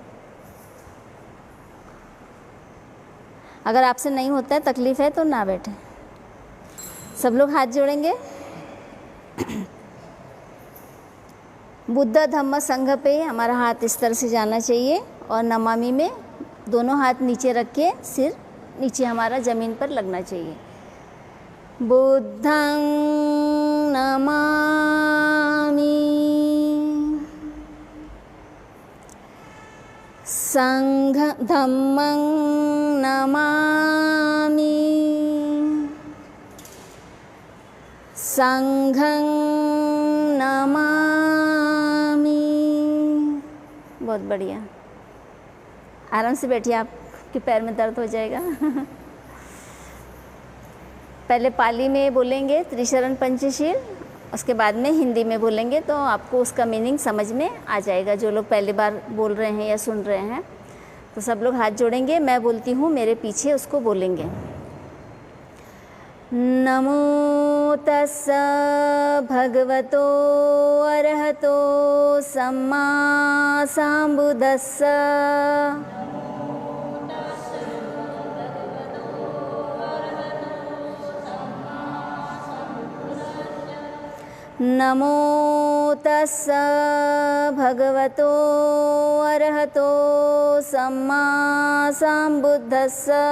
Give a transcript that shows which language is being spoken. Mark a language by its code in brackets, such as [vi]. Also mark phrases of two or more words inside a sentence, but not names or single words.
[hi] अगर आपसे नहीं होता है, तकलीफ़ है तो ना बैठे। सब लोग हाथ जोड़ेंगे। बुद्ध धम्म संघ पे हमारा हाथ इस तरह से जाना चाहिए और नमामि में दोनों हाथ नीचे रख के सिर नीचे हमारा ज़मीन पर लगना चाहिए। [pi] बुद्धं नमामि, संघ धम्मं नमामि, संघं नमामि। [hi] बहुत बढ़िया। आराम से बैठिए, आपके पैर में दर्द हो जाएगा। पहले पाली में बोलेंगे त्रिशरण पंचशील, उसके बाद में हिंदी में बोलेंगे तो आपको उसका मीनिंग समझ में आ जाएगा। जो लोग पहली बार बोल रहे हैं या सुन रहे हैं तो सब लोग हाथ जोड़ेंगे। मैं बोलती हूँ, मेरे पीछे उसको बोलेंगे। [pi] नमो तस्स भगवतो अरहतो सम्मा सम्बुद्धस्स। नमो तस्स भगवतो अरहतो सम्मा सम्बुद्धस्स।